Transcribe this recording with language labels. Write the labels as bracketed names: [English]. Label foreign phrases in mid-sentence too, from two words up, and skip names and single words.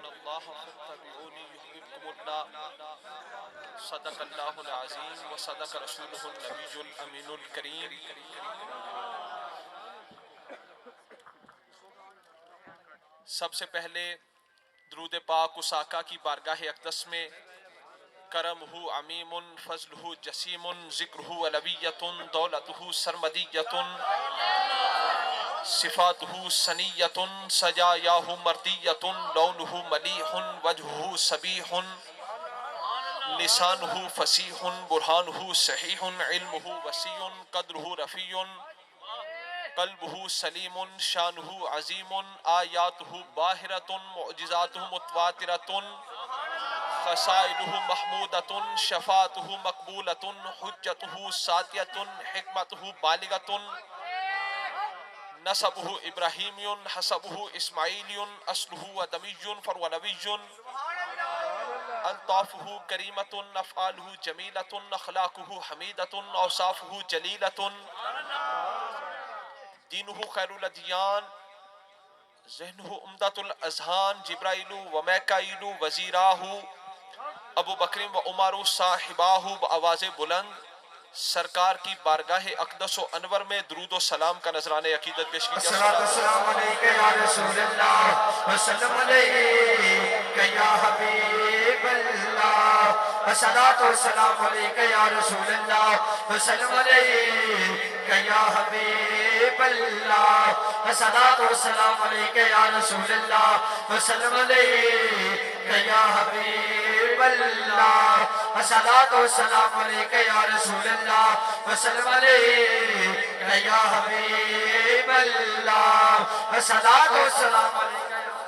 [Arabic] اللہ فاتبعونی یحببکم اللہ صدق اللہ العظیم و صدق رسولہ النبی الامین الکریم۔ [Urdu] سب سے پہلے درود پاک اس آقا کی بارگاہ اقدس میں [Arabic] کرمہ عمیم فضلہ جسیم ذکرہ علویۃ دولتہ سرمدیۃ صفاتہ سنیۃ سجایاہ مردیۃ لونہ ملیح وجہہ صبیح لسانہ فصیح برہانہ صحیح علمہ وسیع قدرہ رفیع قلبہ سلیم شانہ عظیم آیاتہ باہرۃ معجزاتہ متواترۃ خصائلہ محمودۃ شفاعتہ مقبولۃ حجتہ ساطعۃ حکمتہ بالغۃ نسبہ ابراہیمی حسبہ اسماعیلی اصلہ ادمی فروہ نبی الطافہ کریمۃ افعالہ جمیلۃ اخلاقہ حمیدۃ اوصافہ جلیلۃ دینہ خیر الادیان ذہنہ عمدۃ الاذہان جبرائیل و میکائیل وزیراہ ابو بکر و عمر صاحباہ [Urdu] بآواز بلند سرکار کی بارگاہ اقدس و انور میں درود و سلام کا نذرانہ عقیدت پیش کیجیے۔ [Arabic] السلام علیکہ یا رسول اللہ وسلم علیکہ یا حبیب اللہ الصلاۃ والسلام علیکہ یا رسول اللہ وسلم علیکہ یا حبیب اللہ الصلاۃ والسلام علیکہ یا رسول اللہ وسلم علیکہ یا حبیب اللہ الصلاۃ والسلام علیکہ یا رسول اللہ وسلم علیکہ یا حبیب اللہ الصلاۃ والسلام علیکہ۔